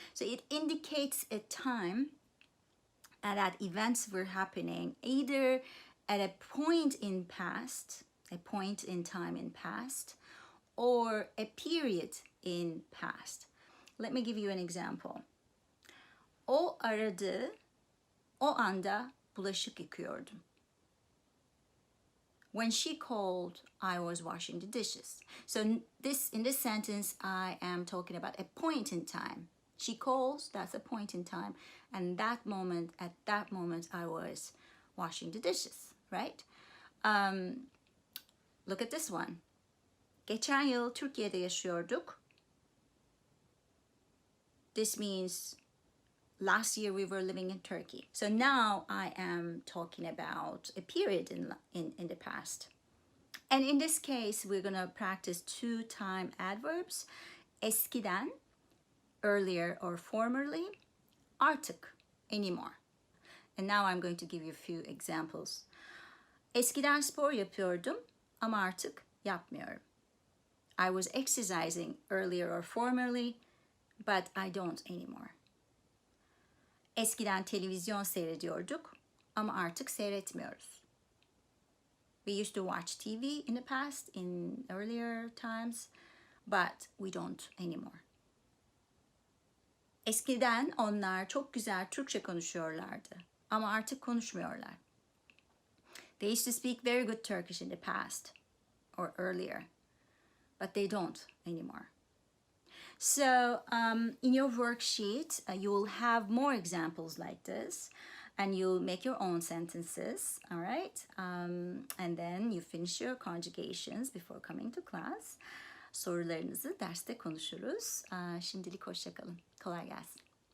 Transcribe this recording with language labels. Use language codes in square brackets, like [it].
[en] So it indicates a time that events were happening either at a point in past, a point in time in past, or a period in past. Let me give you an example. [tr] O aradı, o anda bulaşık yıkıyordum. [en] When she called, I was washing the dishes. So in this sentence, I am talking about a point in time. She calls, that's a point in time. And at that moment, I was washing the dishes, right? Look at this one. [tr] Geçen yıl Türkiye'de yaşıyorduk. [en] This means last year we were living in Turkey. So now I am talking about a period in the past. And in this case, we're gonna practice 2 time adverbs. Eskiden, earlier or formerly. Artık, anymore. And now I'm going to give you a few examples. [tr] Eskiden spor yapıyordum ama artık yapmıyorum. [en] I was exercising earlier or formerly, but I don't anymore. [tr] Eskiden televizyon seyrediyorduk ama artık seyretmiyoruz. [en] We used to watch TV in the past, in earlier times, but we don't anymore. [tr] Eskiden onlar çok güzel Türkçe konuşuyorlardı ama artık konuşmuyorlar. [en] They used to speak very good Turkish in the past or earlier, but they don't anymore. So in your worksheet, you will have more examples like this, and you'll make your own sentences, all right? And then you finish your conjugations before coming to class. [tr] Sorularınızı derste konuşuruz. Şimdilik hoşça kalın. Kolay gelsin.